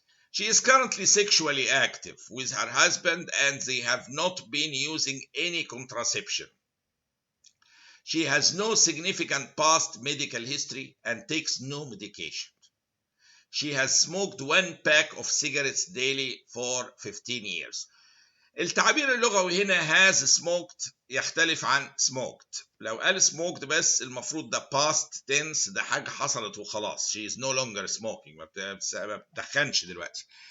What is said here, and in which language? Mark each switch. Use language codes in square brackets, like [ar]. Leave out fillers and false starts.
[en] She is currently sexually active with her husband and they have not been using any contraception. She has no significant past medical history and takes no medication. She has smoked 1 pack of cigarettes daily for 15 years. [ar] التعبير اللغوي هنا has smoked يختلف عن smoked. لو قال smoked بس المفروض ده past tense، ده حاجة حصلت وخلاص. [en] She is no longer smoking، [ar] ما بتدخنش دلوقتي.